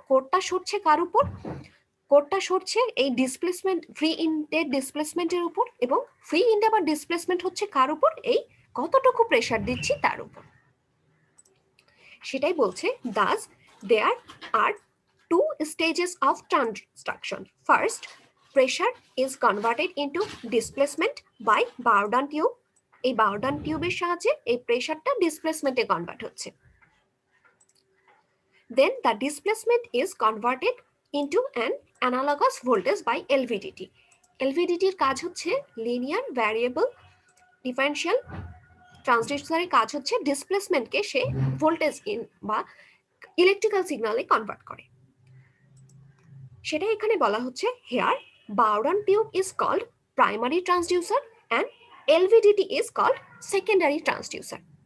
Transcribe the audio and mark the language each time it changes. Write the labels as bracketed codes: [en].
[bn] কোরটা সরছে কার উপর, কোরটা সরছে এই displacement free ইন্ডের ডিসপ্লেসমেন্টের উপর, এবং ফ্রি ইন্ডে আবার ডিসপ্লেসমেন্ট হচ্ছে কার উপর, এই কতটুকু প্রেসার দিচ্ছি তার উপর। [en] সেটাই বলছে that there are two stages of transduction. First, pressure is converted into displacement by Bourdon tube. [bn] এই বারডান টিউবের সাহায্যে এই প্রেসারটা ডিসপ্লেসমেন্টে কনভার্ট হচ্ছে। [en] Then the displacement is converted into an analogous voltage by LVDT. [bn] LVDT এর কাজ হচ্ছে লিনিয়ার ভ্যারিয়েবল ডিফারেনশিয়াল ট্রান্সডিউসারের কাজ হচ্ছে ডিসপ্লেসমেন্টকে সে ভোল্টেজ ইন বা ইলেকট্রিক্যাল সিগন্যালে কনভার্ট করে। সেটা এখানে বলা হচ্ছে [en] Here Bourdon tube is called primary transducer and LVDT is called secondary transducer.